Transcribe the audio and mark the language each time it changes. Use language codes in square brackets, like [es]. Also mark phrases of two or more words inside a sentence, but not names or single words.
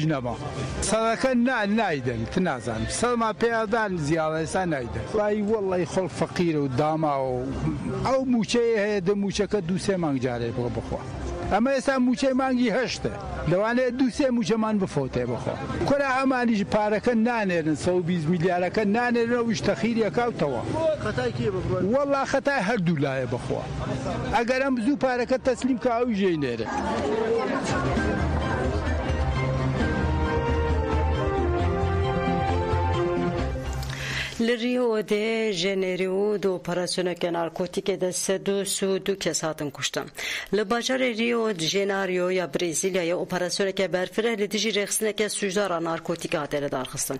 [ckb] نەما سەڵەکە نایدەن نازانم سەڵما پێدان زیاوەسا نایدەن وای وەڵی خۆڵ فەقیرە و داماوە ئەو موچەیە هەیە دە موچەکە 2-3 مانگ جارێ بڕ بخوا ئەمە ئێستا موچەی مانگی هەشتە لەوانەیە 2-3 موچەمان بفۆتێ بخۆ کورا ئەمانیش پارەکە نانێرن 120 میلیارەکە نانێرن ئەویش تەخیریەکەوتەوە وەڵا خەتای هەردوو لایە بخوا ئەگەر ئەم زوو پارەکە تەسلیم کە ئەوی ژێی نێرە [ku] Rio de Janeiro de operasyoneke narkotike de 32 kes hatin kuştin. Li bajarê Rio de Janeiro ya Brezilyaya operasyoneke berfireh li dijî rexstineke sujdara narkotike hatine darxistin.